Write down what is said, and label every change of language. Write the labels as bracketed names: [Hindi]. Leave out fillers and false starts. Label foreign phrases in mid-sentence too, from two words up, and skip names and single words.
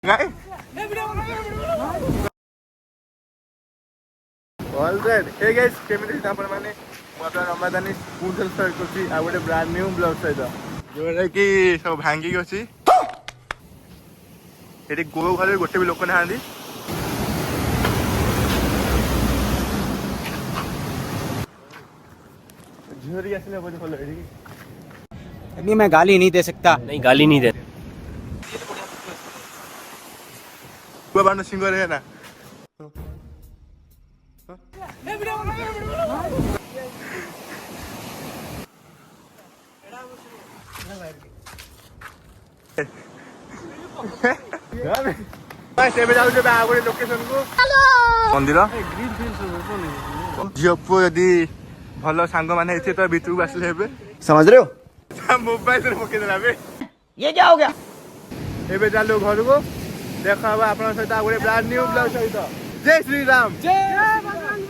[English] Alright, hey guys, [Odia] କେମିତି ଅଛନ୍ତି ଆପଣ ମାନେ? ମୁଁ ଆପଣଙ୍କ ରମାଦାନୀ ପୁଣି ଥରେ ଷ୍ଟାର୍ଟ କରୁଛି ଆଉ ଗୋଟେ [English] brand new vlog [Odia] ସହିତ ଯୋଉଟା କି ସବୁ ଭାଙ୍ଗିକି ଅଛି। ଏଠି ଗୋ ଘରେ ଗୋଟେ ବି ଲୋକ ନାହାନ୍ତି। ଝିଅରି ଆସିଲେ ବୋଧେ ଭଲ ଏଠି। [Hindi] नहीं मैं गाली नहीं दे सकता। नहीं गाली नहीं दे। [Odia] କୁଆ ବାଣ ସିଙ୍ଗର ହେ ନା ଏବେ ଯାଉଛୁ ଆଉ ଗୋଟେ ଲୋକେସନ କୁ ମନ୍ଦିର। ଝିଅ ପୁଅ ଯଦି ଭଲ ସାଙ୍ଗମାନେ ହେଇଥିବେ ତ ଭିତରକୁ ଆସିଲେ ହେବେ। [Hindi] समझ रहे हो? [Odia] ମୋବାଇଲରେ ପକେଇଦେଲା ଏବେ। [Hindi] ये क्या हो गया? [Odia] ଏବେ ଚାଲୁ ଘରକୁ ଦେଖା ହବ ଆପଣଙ୍କ ସହିତ ଆଉ ଗୋଟେ [English] brand new vlog [Odia] ସହିତ। ଜୟ ଶ୍ରୀରାମ।